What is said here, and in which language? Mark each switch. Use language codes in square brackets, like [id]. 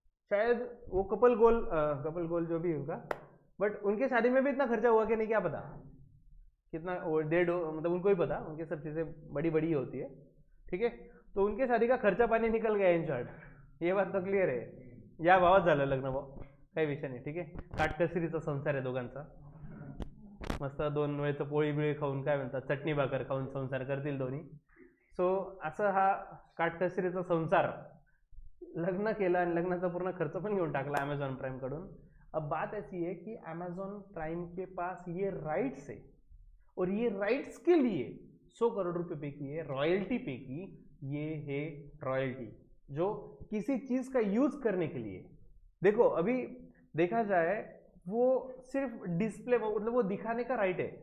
[hi] शायद वो कपल गोल जो भी होगा, बट उनके शादी में भी इतना खर्चा हुआ कि नहीं क्या पता कितना, मतलब उनको ही पता, उनके सब चीज़ें बड़ी बड़ी होती है, ठीक है। तो उनके शादी का खर्चा पाणी निकल गया [en] in short, [mr] ये बात तो क्लिअर आहे। या भावात झालं लग्न, भाऊ काही विषय नाही, ठीक आहे। काटकसरीचा संसार आहे दोघांचा, मस्त 2 वेळचं पोळी बिळी खाऊन, काय म्हणतात, चटणी भाकर खाऊन संसार करतील दोन्ही। सो असं हा काटकसरीचा संसार, लग्न केलं आणि लग्नाचा पूर्ण खर्च पण घेऊन टाकला अमेजॉन प्राइम कडून। [hi] अब बात ऐसी है कि अमेजॉन प्राइम के पास ये राइट्स है, और ये राइट्स के लिए 100 करोड़ रुपए पे किए, रॉयल्टी पे की। ये है रॉयल्टी, जो किसी चीज का यूज करने के लिए, देखो अभी देखा जाए वो सिर्फ डिस्प्ले, मतलब वो दिखाने का राइट है।